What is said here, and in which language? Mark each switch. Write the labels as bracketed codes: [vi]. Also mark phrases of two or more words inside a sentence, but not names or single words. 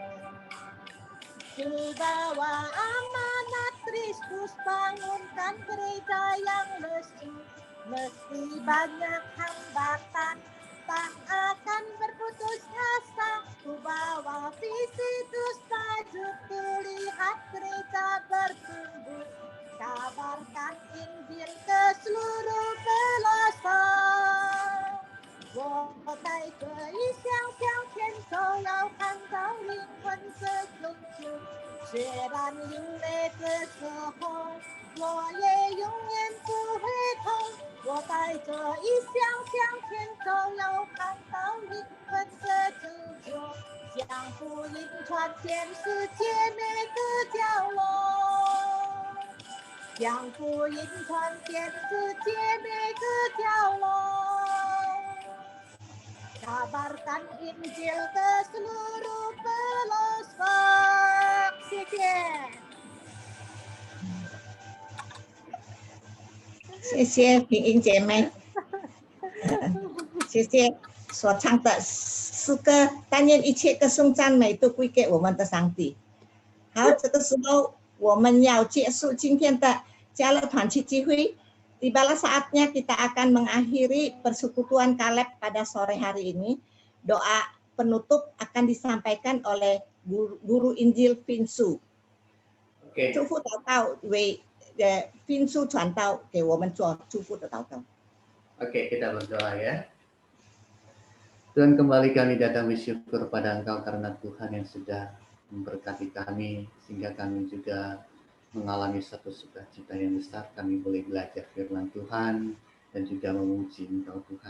[id] Ku bawa amanat Kristus, bangunkan gereja yang lesu, meski banyak hambatan, tak akan berputus asa. Ku bawa visi dusta jutu, lihat gereja bertumbuh. Kabarkan Injil ke seluruh pelosok. [zh] 我带着异象向前走，要看到灵魂的救赎。虽然流泪的时候，我也永远不会痛。我带着异象向前走，要看到灵魂的拯救，将福音传遍世界每个角落，将福音传遍世界每个角落。 [id] Kabarkan Injil ke seluruh pelosok. [zh] 谢谢。谢谢平英姐妹，谢谢所唱的诗歌。但愿一切歌颂赞美都归给我们的上帝。好，这个时候我们要结束今天的加勒团契聚会。 [id] Tibalah saatnya kita akan mengakhiri persekutuan Kaleb pada sore hari ini. Doa penutup akan disampaikan oleh guru Injil Vinsu. Oke. [zh] 祝福祷告为Vinsu 传道给我们做祝福的祷告。 [id] Oke, kita berdoa ya. Tuhan, kembali kami datang bersyukur pada Engkau karena Tuhan yang sudah memberkati kami sehingga kami juga mengalami satu sukacita yang besar. Kami boleh belajar firman Tuhan dan juga memuji Engkau Tuhan.